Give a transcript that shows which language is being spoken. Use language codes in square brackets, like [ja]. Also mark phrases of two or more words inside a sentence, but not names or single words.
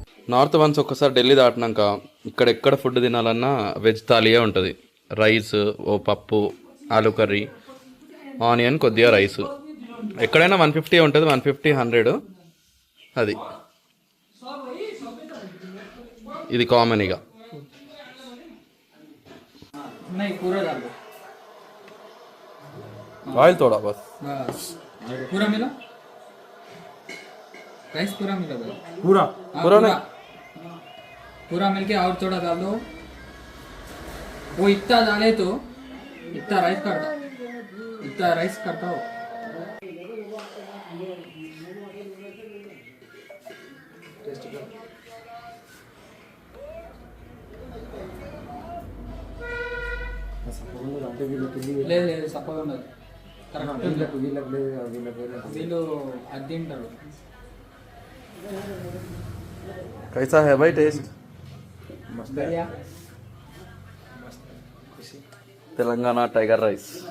[en] north ones [te] ఒక్కసారి ఢిల్లీ దాటినాక ఇక్కడ ఎక్కడ ఫుడ్ తినాలన్నా వెజ్ థాలీయే ఉంటుంది. రైస్, ఓ పప్పు, ఆలూ కర్రీ, ఆనియన్, కొద్దిగా రైస్. ఎక్కడైనా 150 ఉంటుంది, 150, 100. అది ఇది కామన్ ఇక. [hi] नहीं पूरा डाल दो ऑयल थोड़ा बस. बस पूरा मिला राइस पूरा मिला भाई पूरा हाँ, पूरा नहीं। पूरा मिलके और थोड़ा डाल दो. वो इतना डाले तो इतना राइस करता हो. [te] అంటే వీళ్ళకి లేదు లేదు సప్పగా ఉండదు కరెక్ట్. వీళ్ళకి లేదు వీళ్ళకి వీళ్ళు అది తింటారు. [hi] कैसा है भाई टेस्ट? बढ़िया. तेलंगाना टाइगर राइस.